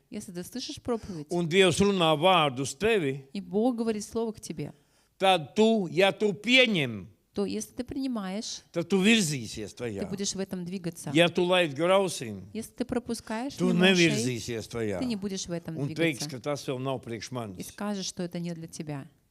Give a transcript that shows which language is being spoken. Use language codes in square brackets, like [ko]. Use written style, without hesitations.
[ru] если ты слышишь проповедь, [lv] un Dievs runā vārdu uz tevi, [ru] и Бог говорит слово к тебе, [lv] tad tu, ja tu pieņem, [ru] то если ты принимаешь, [lv] tad tu virzīsies [ru] ты [lv] tajā. [ru] будешь в этом двигаться. [lv] Ja tu laid grausīm, [ru] Если ты пропускаешь [lv] tu [ru] мимо ушей, [lv] nevirzīsies tajā. [ru] ты не будешь в этом [lv] Un teiks, [ru] двигаться. [lv] ka tas vēl nav priekš [ru] И [lv] manis. [ru] скажешь, что это не для тебя.